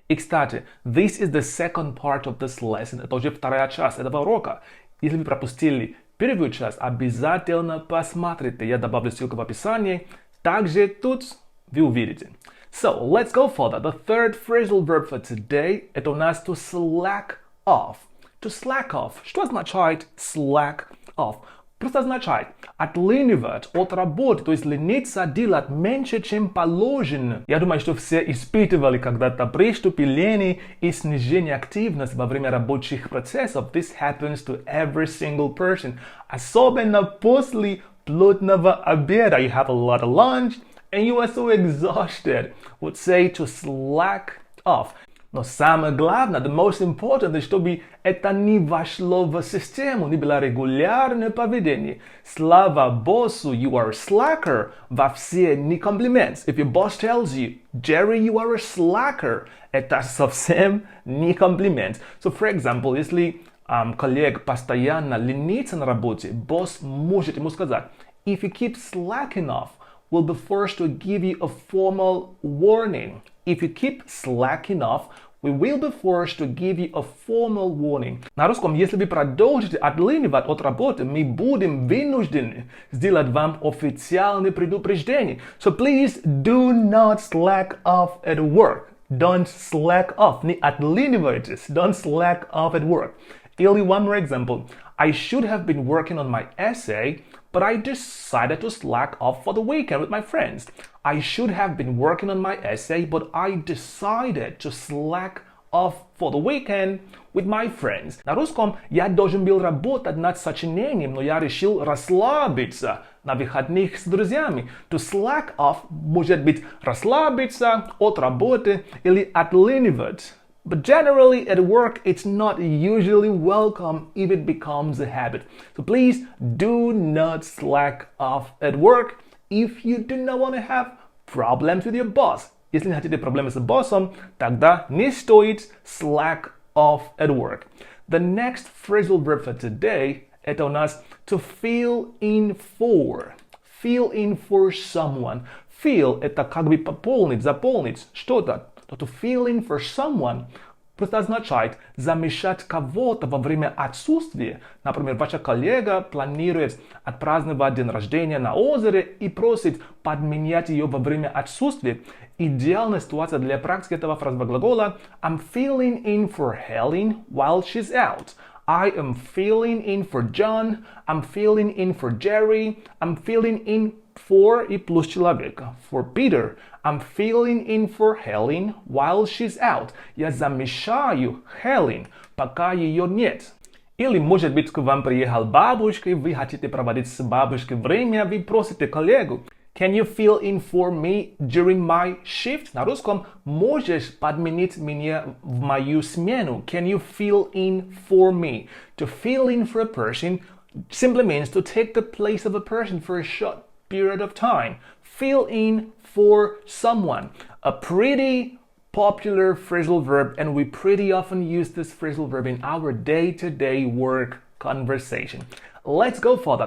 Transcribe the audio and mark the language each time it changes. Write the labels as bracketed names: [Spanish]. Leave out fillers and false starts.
[Russian] И, кстати, [English] this is the second part of this lesson. [Russian] Это уже вторая часть этого урока. Если вы пропустили первую часть, обязательно посмотрите. Я добавлю ссылку в описании. Также тут вы увидите. [English] So, let's go further. The third phrasal verb for today, [Russian] это у нас [English] to slack off. To slack off. [Russian] Что означает slack off? Просто означает отлынивать от работы, то есть лениться делать меньше, чем положено. Я думаю, что все испытывали когда-то приступы лени и снижение активности во время рабочих процессов. [English] This happens to every single person. [Russian] Особенно после плотного обеда. [English] You have a lot of lunch and you are so exhausted. Would say to slack off. [Russian] Но самое главное, [English] the most important, [Russian] чтобы это не вошло в систему, не было регулярное поведение. Слава боссу, [English] you are a slacker, [Russian] во все не комплимент. [English] If your boss tells you, Jerry, you are a slacker, [Russian] это совсем не комплимент. [English] So, for example, [Russian] если коллег постоянно ленится на работе, босс может ему сказать, [English] if you keep slacking off, we'll be forced to give you a formal warning. If you keep slacking off, we will be forced to give you a formal warning. [Russian] На русском, если вы продолжите отлынивать от работы, мы будем вынуждены сделать вам официальное предупреждение. [English] So please do not slack off at work. Don't slack off. [Russian] Не отлынивайтесь. [English] Don't slack off at work. Или one more example. I should have been working on my essay, but I decided to slack off for the weekend with my friends. I should have been working on my essay, but I decided to slack off for the weekend with my friends. [Russian] На русском я должен был работать над сочинением, но я решил расслабиться на выходных с друзьями. To slack off может быть расслабиться от работы или отлынивать. [English] But generally at work, it's not usually welcome if it becomes a habit. So please do not slack off at work if you do not want to have problems with your boss. [Russian] Если не хотите проблемы с боссом, тогда не стоит [English] slack off at work. The next phrasal verb for today, [Russian] это у нас [English] to fill in for. Fill in for someone. [Russian] Fill – это как бы пополнить, заполнить что-то. To fill in for someone просто означает замещать кого-то во время отсутствия. Например, ваша коллега планирует отпраздновать день рождения на озере и просит подменять ее во время отсутствия. Идеальная ситуация для практики этого фразового глагола [English] I'm filling in for Helen while she's out. I am filling in for John. I'm filling in for Jerry. I'm filling in for [Russian] и плюс человека. [English] For Peter. I'm filling in for Helen while she's out. [Russian] Я замещаю Helen, пока ее нет. Или, может быть, к вам приехал бабушка, и вы хотите проводить с бабушкой время, вы просите коллегу, [English] Can you fill in for me during my shift? [Russian] На русском можешь подменить меня в мою смену. [English] Can you fill in for me? To fill in for a person simply means to take the place of a person for a short period of time. Fill in for someone. A pretty popular phrasal verb, and we pretty often use this phrasal verb in our day-to-day work conversation. Let's go further.